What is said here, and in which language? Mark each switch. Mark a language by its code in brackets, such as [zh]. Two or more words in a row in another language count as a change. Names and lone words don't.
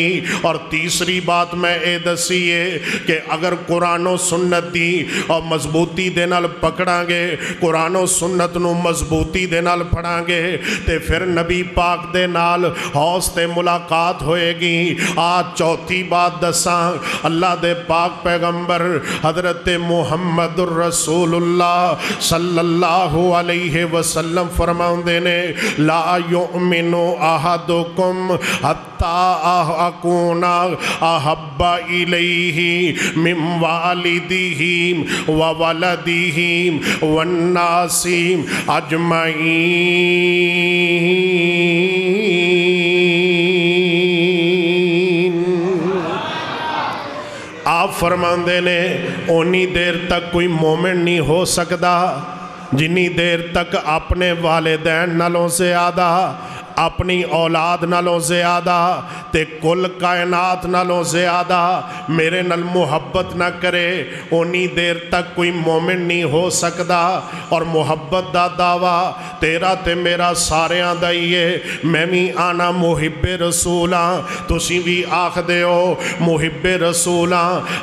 [pa] اور تیجی بات میں ایہہ دسیے کہ اگر قرآنو سنت دی اور مضبوطی دے نال پکڑاں گے، قرآنو سنت نوں مضبوطی دے نال پڑھاں گے تے فیر نبی پاک دے نال حوض تے ملاقات ہوئےگی. اج چوتھی بات دساں، اللہ دے پاک پیغمبر حضرت محمد رسول اللہ [ar] صلى الله عليه وسلم [pa] فرماؤندے نے [ar] لا يؤمن أحدكم حتى أكون أحب إليه من والده وولده والناس أجمعين. [pa] آپ فرماتے نے اونی دیر تک کوئی مومن نہیں ہو سکدا جنی دیر تک اپنے والدین نالوں زیادہ، اپنی اولاد نالوں زیادہ تے کل کائنات نالوں زیادہ میرے نال محبت نہ کرے، اونی دیر تک کوئی مومن نہیں ہو سکدا. اور محبت دا دعوی تیرا تے میرا ساریاں دا ہی ہے. میں بھی آنا محب رسول ہاں، تسی بھی آکھدے ہو محب رسول ہاں.